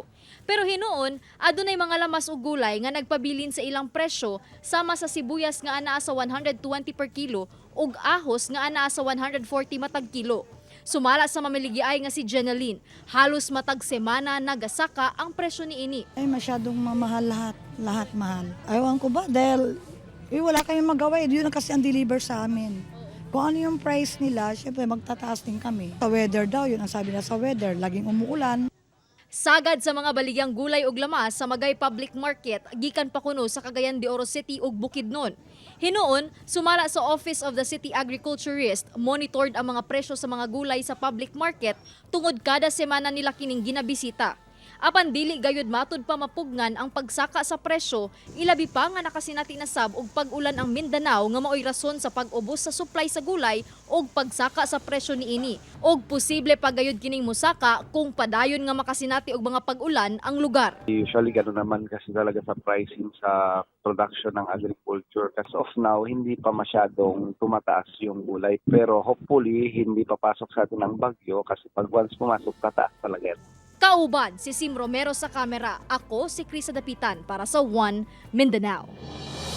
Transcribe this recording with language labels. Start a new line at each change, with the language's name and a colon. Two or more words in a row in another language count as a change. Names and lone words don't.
Cebuano: Pero hinuon, adunay mga lamas ug gulay nga nagpabilin sa ilang presyo sama sa sibuyas nga anaa sa 120
English: per kilo
Cebuano: ug ahos nga anaa sa 140 matag kilo. Sumala sa mamiligyaay nga si Jeneline, halos matag semana nagasaka ang presyo niini.
Filipino: Ay masyadong mamahal lahat mahal. Ayawan ko ba dahil wala kayong magawa, yun na kasi ang deliver sa amin. Kung ano yung price nila, syempre magtataas din kami. Sa weather daw, yun ang sabi na sa weather, laging umuulan.
Cebuano: Sagad sa mga baligyang gulay ug lamas sa Magay Public Market, gikan pa kuno sa Cagayan de Oro City ug Bukidnon. Hinuon, sumala sa Office of the City Agriculturist, monitored ang mga presyo sa mga gulay sa
English: public market
Cebuano: tungod kada semana nila kining ginabisita. Apan dili gayud matud pa mapugnan ang pagsaka sa presyo, ilabi pa nga nakasinati na sab og pag-ulan ang Mindanao nga maoy rason sa pag-ubos sa supply sa gulay og pagsaka sa presyo niini. Og posible pa gayud kining musaka kung padayon nga makasinati og mga pag-ulan ang lugar.
Filipino: Usually gano'n naman kasi talaga sa pricing sa production ng agriculture.
English: As of now,
Filipino: hindi pa masyadong tumataas yung gulay. Pero hopefully, hindi papasok sa atin ang bagyo kasi pag once pumasok, tataas talaga yan.
Cebuano: Kauban si Sim Romero sa kamera. Ako si Krisa Dapitan para sa One Mindanao.